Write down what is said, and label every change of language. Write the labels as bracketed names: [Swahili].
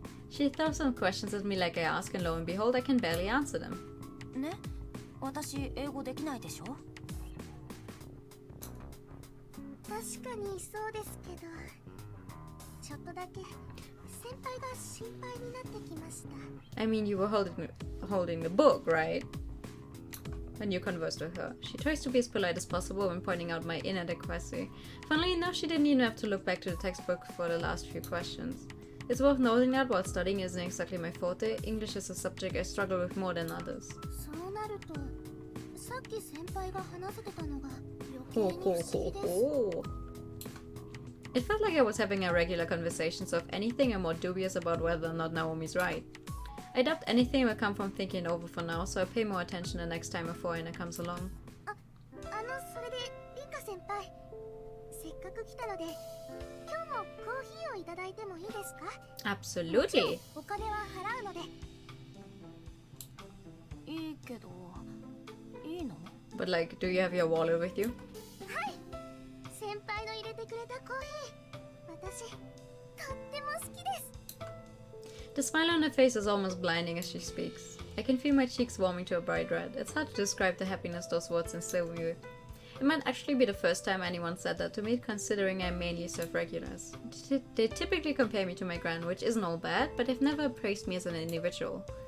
[English] She throws some questions at me like I ask, and lo and behold, I can barely answer them. [Japanese] ね、私英語できないでしょ。確かにそうですけど、ちょっとだけ先輩が心配になってきました。 [English] I mean, you were holding the book, right? When you conversed with her. She tries to be as polite as possible when pointing out my inadequacy. Funnily enough, she didn't even have to look back to the textbook for the last few questions. It's worth noting that while studying isn't exactly my forte, English is a subject I struggle with more than others. [Japanese] そうなると、さっき先輩が話せてたのが余計に不思議です。 [English] It felt like I was having a regular conversation, so if anything, I'm more dubious about whether or not Naomi's right. I doubt anything will come from thinking it over for now, so I pay more attention the next time a foreigner comes along. [Japanese] それでリンカ先輩、せっかく来たので、今日もコーヒーをいただいてもいいですか？ [English] Absolutely! [Japanese] お金は払うので。いいけど、いいの？ [English] But like, do you have your wallet with you? [Japanese] はい。先輩の入れてくれたコーヒー、私とっても好きです。 [English] The smile on her face is almost blinding as she speaks. I can feel my cheeks warming to a bright red. It's hard to describe the happiness those words instill in you. It might actually be the first time anyone said that to me, considering I mainly serve regulars. They typically compare me to my gran, which isn't all bad, but they've never praised me as an individual.